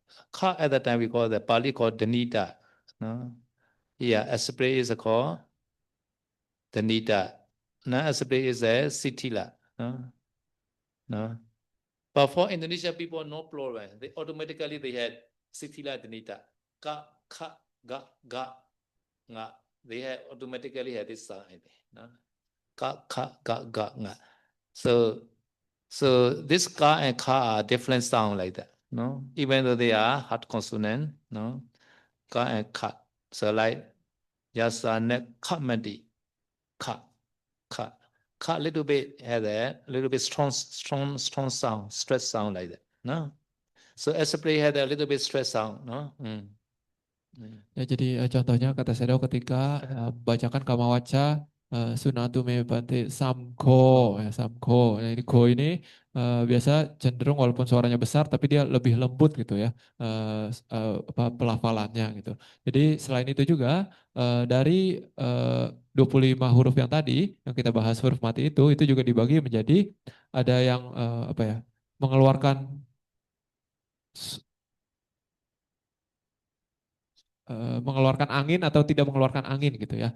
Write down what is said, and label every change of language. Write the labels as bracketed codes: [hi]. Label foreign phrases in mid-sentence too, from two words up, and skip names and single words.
[en] Ka at the time we call the Pali called Danita. No. Yeah, aspirate is called Danita. Non-aspirate is a Sitila. No. But for Indonesian people, no problem. They automatically had [pi] Sitila Danita. [en] Ka, ka, ga, nga. They automatically had this sound. No? Ka, ga, nga. So So this ka and kha are different sound like that, no? Even though they are hard consonant, no? Ka and kha. So like [pi] yasa ne khamati, [en] kha, kha. Kha little bit has a little bit strong sound, stress sound like that, no? So especially had a little bit stress sound, no? [id] Ya, jadi contohnya kata Sedo ketika bacakan [pi] kamawaca sunatu me bante samko ya samko. [id] Nah, ini ko ini biasa cenderung walaupun suaranya besar tapi dia lebih lembut gitu ya pelafalannya gitu. Jadi selain itu juga dari 25 huruf yang tadi yang kita bahas huruf mati itu juga dibagi menjadi ada yang apa ya mengeluarkan mengeluarkan angin atau tidak mengeluarkan angin gitu ya.